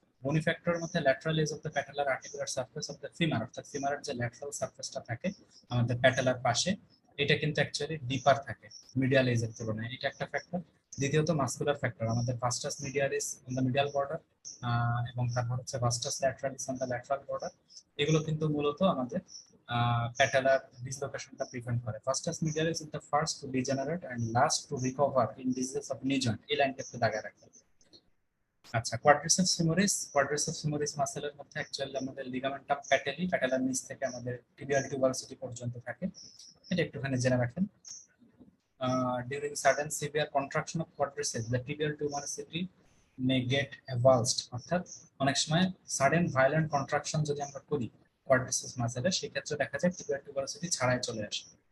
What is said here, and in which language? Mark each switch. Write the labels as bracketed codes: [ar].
[bn] বনি ফ্যাক্টরের মধ্যে lateral age of the patellar articular surface of the femur, অর্থাৎ ফিমারের যে ল্যাটারাল সারফেসটা থাকে আমাদের প্যাটেলার পাশে, এটা কিন্তু অ্যাকচুয়ালি ডিপার থাকে মিডিয়াল এজের তুলনায়, এটা একটা ফ্যাক্টর। দ্বিতীয়ত মাসকুলার ফ্যাক্টর, আমাদের ভাস্টাস মিডিয়ালিস অন দ্য মিডিয়াল বর্ডার এবং তারপর হচ্ছে ভাস্টাস ল্যাটারালিস অন দ্য ল্যাটারাল বর্ডার। এগুলো কিন্তু মূলত আমাদের patellar dislocationটা প্রিভেন্ট করে। [en] Vastus medialis is the first to degenerate and last to recover in diseases of knee joint, [bn] এই লাইনটা একটু দাগে রাখবেন। আচ্ছা, কোয়াড্রিসেপস ফিমোরিস মাসেলের মধ্যে অ্যাকচুয়ালি আমাদের লিগামেন্টাম প্যাটেলি, প্যাটেলার নিচ থেকে আমাদের টিবিয়াল টিউবারসিটি পর্যন্ত থাকে, এটা একটুখানি জেনে রাখেন। [en] During sudden severe contraction of quadriceps, the tibial tuberosity may get avulsed, [bn] অর্থাৎ অনেক সময় সাডেন ভায়োলেন্ট কন্ট্রাকশন যদি আমরা করি কোয়াড্রিসেপস মাসেলের, সেই ক্ষেত্রে দেখা যায় টিবিয়াল টিউবারসিটি ছাড়াই চলে আসে।